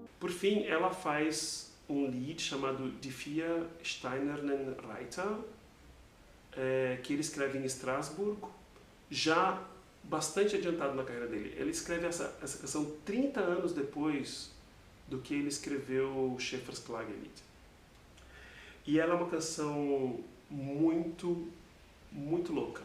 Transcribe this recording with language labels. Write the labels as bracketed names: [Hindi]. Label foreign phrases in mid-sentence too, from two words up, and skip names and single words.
[Portuguese] por fim, ela faz um lied chamado Die vier Steinernen Reiter, que ele escreve em Estrasburgo, já bastante adiantado na carreira dele. Ele escreve essa canção 30 anos depois do que ele escreveu Schäfer's Klagelied. E ela é uma canção muito, muito louca.